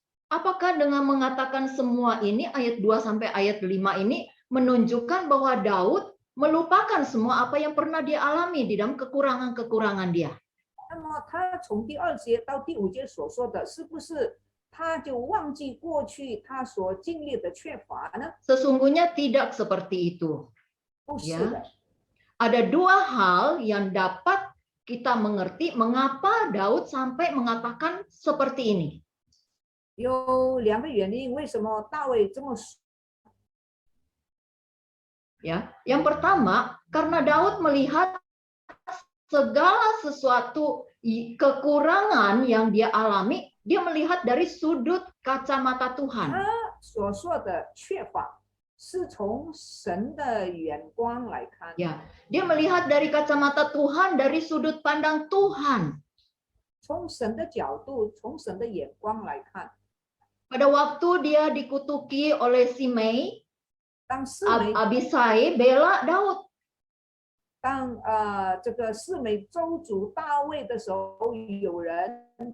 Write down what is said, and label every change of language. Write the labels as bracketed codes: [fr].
[id] Apakah dengan mengatakan semua ini ayat 2 sampai ayat 5 ini menunjukkan bahwa Daud melupakan semua apa yang pernah dia alami di dalam kekurangan-kekurangan dia? [zh] 那么他从第2节到第5节所说的，是不是他就忘记过去他所经历的缺乏呢？ [id] Sesungguhnya tidak seperti itu. [zh] 不是 [id] Ya. [zh] 的。 [id] Ada dua hal yang dapat kita mengerti mengapa Daud sampai mengatakan seperti ini. [zh] 有2个原因，为什么大卫这么说？ [id] Ya, yang pertama karena Daud melihat segala sesuatu kekurangan yang dia alami, dia melihat dari sudut kacamata Tuhan. [zh] 他所说的缺乏，是从神的眼光来看。 [id] Ya, dia melihat dari kacamata Tuhan, dari sudut pandang Tuhan. [zh] 从神的角度，从神的眼光来看， [id] Pada waktu dia dikutuki oleh Simei, [zh] 当示每 [id] Abisai bela Daud. [zh] 当这个示每州主大卫的时候，有人